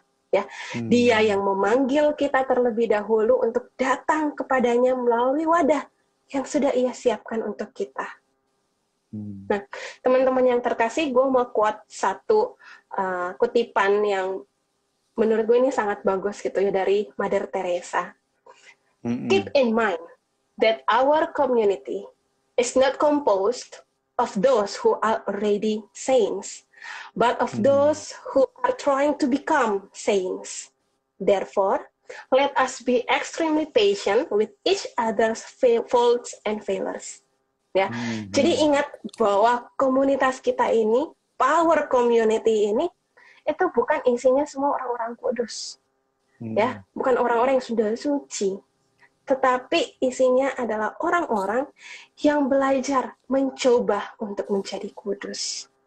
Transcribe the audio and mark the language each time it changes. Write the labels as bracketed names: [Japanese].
[Indonesian] Ya, dia yang memanggil kita terlebih dahulu untuk datang kepadanya melalui wadah yang sudah ia siapkan untuk kita. Nah, teman-teman yang terkasih, gue mau quote satu kutipan yang menurut gue ini sangat bagus gitu ya, dari Mother Teresa. [English] Keep in mind that our community is not composed of those who are already saints, but of those who are trying to become saints. Therefore, let us be extremely patient with each other's faults and failures. [Indonesian] Ya, jadi ingat bahwa komunitas kita ini, power community ini, itu bukan isinya semua orang-orang kudus, ya, bukan orang-orang yang sudah suci. Tetapi isinya adalah orang-orang yang belajar mencoba untuk menjadi kudus.